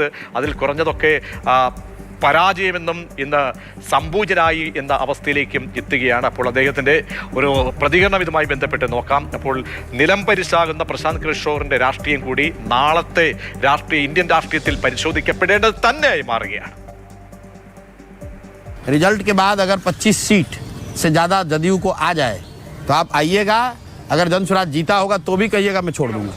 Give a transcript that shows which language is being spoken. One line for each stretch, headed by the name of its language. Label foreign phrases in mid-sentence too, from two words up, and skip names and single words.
Malayalam: അതിൽ കുറഞ്ഞതൊക്കെ പരാജയമെന്നും ഇന്ന് സംപൂജനായി എന്ന അവസ്ഥയിലേക്കും എത്തുകയാണ്. അപ്പോൾ അദ്ദേഹത്തിൻ്റെ ഒരു പ്രതികരണം ഇതുമായി ബന്ധപ്പെട്ട് നോക്കാം. അപ്പോൾ നിലംപരിശാകുന്ന പ്രശാന്ത് കിഷോറിൻ്റെ രാഷ്ട്രീയം കൂടി നാളത്തെ ഇന്ത്യൻ രാഷ്ട്രീയത്തിൽ പരിശോധിക്കപ്പെടേണ്ടത് തന്നെയായി മാറുകയാണ്.
Hindi: रिजल्ट के बाद अगर 25 सीट से ज़्यादा जदयू को आ जाए तो आप आइएगा. अगर जनसुराज जीता होगा तो भी कहिएगा, मैं छोड़ दूंगा.